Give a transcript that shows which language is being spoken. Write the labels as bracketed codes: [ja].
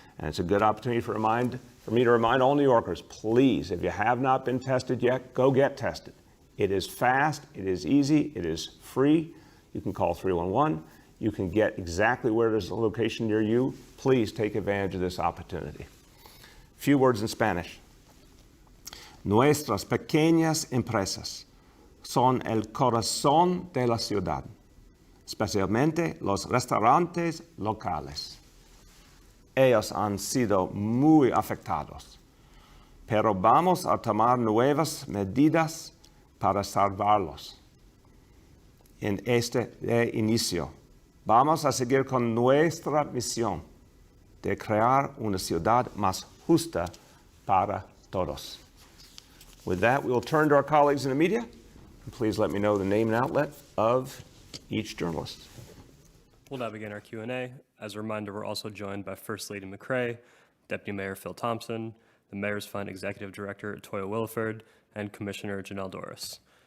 [en] And it's a good opportunity for me to remind all New Yorkers, please, if you have not been tested yet, go get tested. It is fast, it is easy, it is free. You can call 311. You can get exactly where there's a location near you. Please take advantage of this opportunity. Few words in Spanish. [es] Nuestras pequeñas empresas son el corazón de la ciudad, especialmente los restaurantes locales. Ellos han sido muy afectados, pero vamos a tomar nuevas medidas para salvarlos. En este inicio, vamos a seguir con nuestra misión de crear una ciudad más justa para todos. [en] With that, we will turn to our colleagues in the media. And please let me know the name and outlet of each journalist. We'll now begin our Q&A. As a reminder, we're also joined by First Lady McCray, Deputy Mayor Phil Thompson, the Mayor's Fund Executive Director Toya Williford, and Commissioner Janelle Doris.